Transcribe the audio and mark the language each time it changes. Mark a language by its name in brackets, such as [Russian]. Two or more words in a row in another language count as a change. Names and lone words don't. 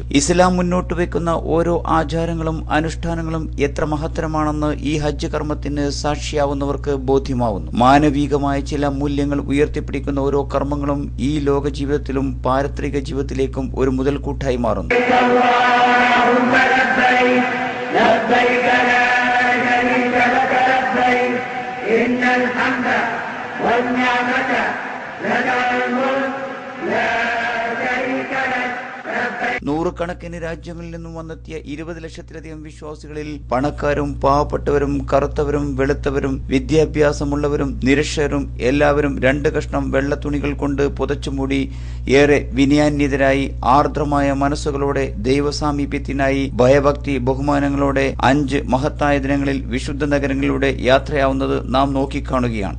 [Malayalam] ഇസ്ലാം മുന്നോട്ട് വെക്കുന്ന ഓരോ ആചാരങ്ങളും അനുഷ്ഠാനങ്ങളും എത്ര മഹത്തരമാണെന്ന് ഈ ഹജ്ജ് കർമ്മത്തിന് സാക്ഷിയാവുന്നവർക്ക് ബോധ്യമാവുന്നു. മാനവികമായ ചില മൂല്യങ്ങൾ ഉയർത്തിപ്പിടിക്കുന്ന ഓരോ കർമ്മങ്ങളും ഈ ലോക ജീവിതത്തിലും പാരത്രിക ജീവിതത്തിലേക്കും ഒരു മുതൽക്കൂട്ടായി മാറുന്നു. [Arabic] إن الحمد والنعمة لك والملك لا شريك لك. [Malayalam] നൂറുകണക്കിന് രാജ്യങ്ങളിൽ നിന്നും വന്നെത്തിയ 20 ലക്ഷത്തിലധികം വിശ്വാസികളിൽ പണക്കാരും പാവപ്പെട്ടവരും കറുത്തവരും വെളുത്തവരും വിദ്യാഭ്യാസമുള്ളവരും നിരക്ഷരരും എല്ലാവരും 2 കഷ്ണം വെള്ളത്തുണികൾ കൊണ്ട് പുതച്ചുമൂടി ഏറെ വിനയാന്വിതരായി ആർദ്രമായ മനസ്സുകളോടെ ദൈവസാമീപ്യത്തിനായി ഭയഭക്തി ബഹുമാനങ്ങളോടെ 5 മഹത്തായ ദിനങ്ങളിൽ വിശുദ്ധ നഗരങ്ങളിലൂടെ യാത്രയാവുന്നത് നാം നോക്കിക്കാണുകയാണ്.